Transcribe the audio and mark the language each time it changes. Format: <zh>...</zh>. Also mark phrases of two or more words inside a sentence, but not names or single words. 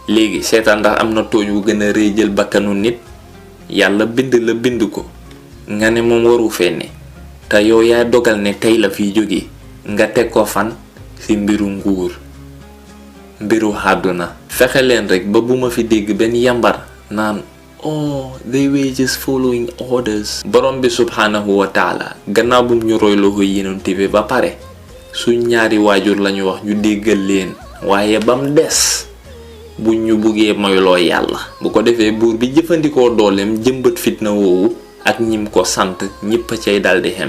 <wo>léegi seetaan ndax am na tooñ wu gën a rëy jël bakkanu nit. yàlla bind la bind ko nga ne moom waru fenne te yow yaa dogal ne tey la fiy jóge nga teg ko fan ci mbiru nguur mbiru àdduna. fexe leen rek ba bu ma fi dégg benn yambar naan</wo> <en>oh they were just following orders.</en> <wo>borom bi</wo> <ar>سبحانه وتعالى</ar> <wo>gannaaw bum ñu royloo Yonent bi ba pare suñ ñaari waajur lañu wax ñu déggal leen waaye bam des bu ñu buggee moyloo yàlla. bu ko defee buur bi jëfandikoo dooleem jëmbat fitna woowu ak ñim ko sant ñëpp a cay daldi xem.</wo>